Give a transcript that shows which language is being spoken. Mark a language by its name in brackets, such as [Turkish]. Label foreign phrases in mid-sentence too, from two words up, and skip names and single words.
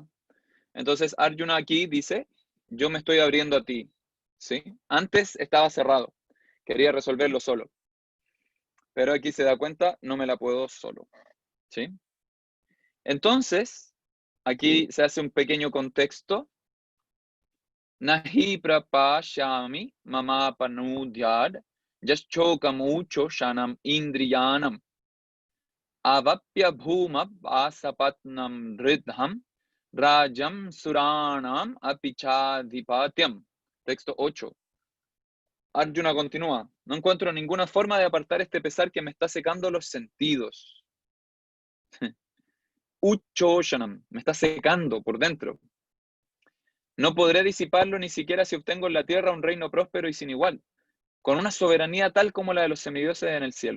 [Spanish] Entonces Arjuna aquí dice, yo me estoy abriendo a ti. ¿Sí? Antes estaba cerrado, quería resolverlo solo. Pero aquí se da cuenta, no me la puedo solo. ¿Sí? Entonces, aquí se hace un pequeño contexto. [Sanskrit] न हि प्रपश्यामि ममापनुद्याद् यच्छोकम् उच्छोषणम् इन्द्रियाणाम् अवाप्य भूमाव् असपत्नम् ऋद्धं राज्यं सुराणाम् अपि चाधिपत्यम्. [Spanish] Texto 8. Arjuna continúa, no encuentro ninguna forma de apartar este pesar que me está secando los sentidos. Uchoshanam, me está secando por dentro. No podré disiparlo ni siquiera si obtengo en la tierra un reino próspero y sin igual, con una soberanía tal como la de los semidioses en el cielo.